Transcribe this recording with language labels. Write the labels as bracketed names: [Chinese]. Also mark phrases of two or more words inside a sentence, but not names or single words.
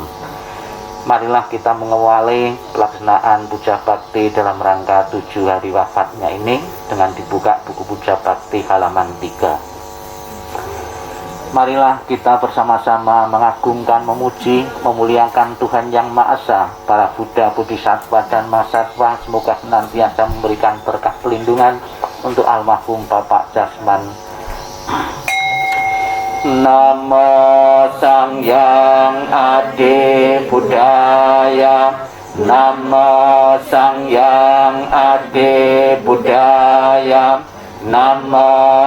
[Indonesian] Marilah kita mengawali pelaksanaan puja bakti dalam rangka 7 hari wafatnya ini dengan dibuka buku puja bakti halaman 3. Marilah kita bersama-sama mengagungkan, memuji, memuliakan Tuhan Yang Maha Esa, para Buddha, Bodhisattva, dan Mahasatwa. Semoga senantiasa memberikan berkah pelindungan untuk almarhum Bapak Jasman. [Kawi] Namo Sang Hyang Adi Buddhaya, Namo Sang Hyang Adi Buddhaya, Namo